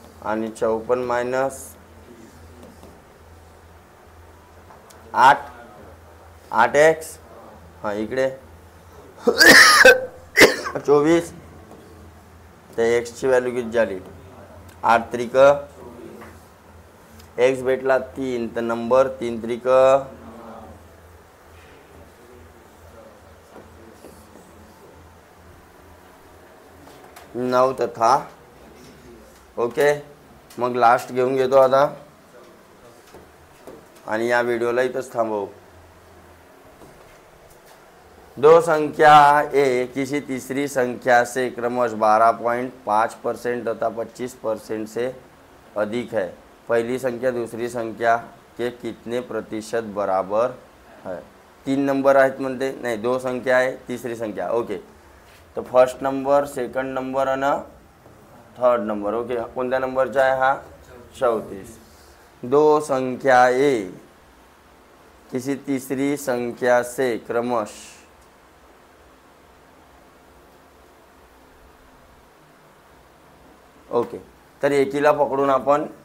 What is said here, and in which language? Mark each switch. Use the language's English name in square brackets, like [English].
[Marathi] आणि 54 minus 8 8x, हां इकडे 24, ते एक्सची व्हॅल्यू किती झाली 8 त्रिक, एक्स भेटला 3, तर नंबर 3 त्रिक 9 तथा. ओके, मग लास्ट घेऊन घेतो आता, आणि या व्हिडिओला इथंच थांबवू. [Hindi] दो संख्या ए किसी तीसरी संख्या से क्रमश 12.5% तथा 25% से अधिक है. पहली संख्या दूसरी संख्या के कितने प्रतिशत बराबर है. [Marathi] 3 नंबर आहेत म्हणते, नाही 2 संख्या आहे, तीसरी संख्या. ओके, तो फर्स्ट नंबर, सेकंड नंबर आणि थर्ड नंबर. ओके, कोणत्या नंबरचा आहे हा 34. [Hindi] दो संख्या ए किसी तीसरी संख्या से क्रमश [Marathi] ओके, तर एकीला पकडून आपण